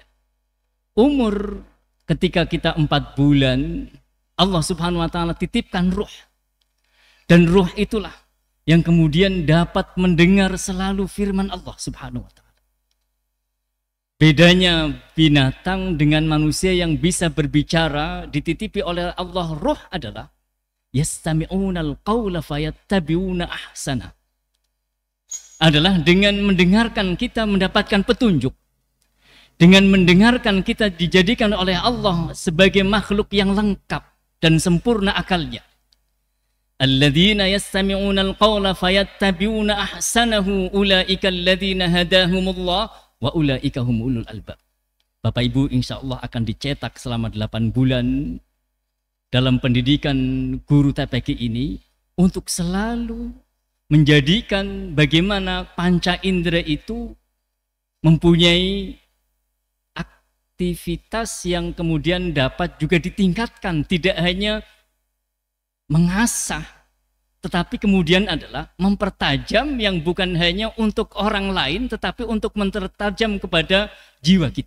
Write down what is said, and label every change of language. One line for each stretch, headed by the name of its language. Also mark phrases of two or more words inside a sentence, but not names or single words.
Indonesian: Umur ketika kita 4 bulan Allah
Arabic: سبحانه وتعالى
Indonesian: titipkan ruh. Dan ruh itulah yang kemudian dapat mendengar selalu firman Allah
Arabic: سبحانه وتعالى.
Indonesian: Bedanya binatang dengan manusia yang bisa berbicara dititipi oleh Allah ruh adalah
Arabic: يستمعون القول فيتبعون أحسن.
Indonesian: Adalah dengan mendengarkan kita mendapatkan petunjuk. Dengan mendengarkan kita dijadikan oleh Allah sebagai makhluk yang lengkap dan sempurna akalnya.
Arabic: الذين يستمعون القول فيتبعون أحسنه أولئك الذين هداهم الله وأولئك هم أولو الألباب.
Indonesian: Bapak Ibu insyaallah akan dicetak selama 8 bulan dalam pendidikan guru TPQ ini untuk selalu menjadikan bagaimana panca indera itu mempunyai aktivitas yang kemudian dapat juga ditingkatkan, tidak hanya mengasah, tetapi kemudian adalah mempertajam yang bukan hanya untuk orang lain, tetapi untuk mempertajam kepada jiwa kita.